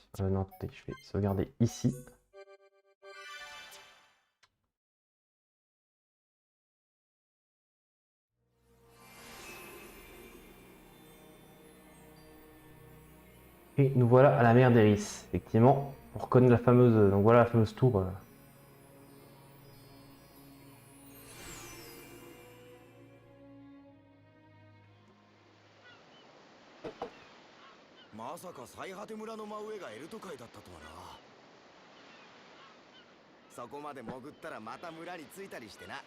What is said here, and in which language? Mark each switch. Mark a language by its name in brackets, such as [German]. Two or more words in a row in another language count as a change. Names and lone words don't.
[French] non, attendez, je vais sauvegarder ici. Et nous voilà à la mer d'Eris. Effectivement, on reconnaît la fameuse... Donc voilà la fameuse tour. [Japanese] まさか最果て村の真上がエルト海だったとはな。そこまで潜ったらまた村に着いたりしてな。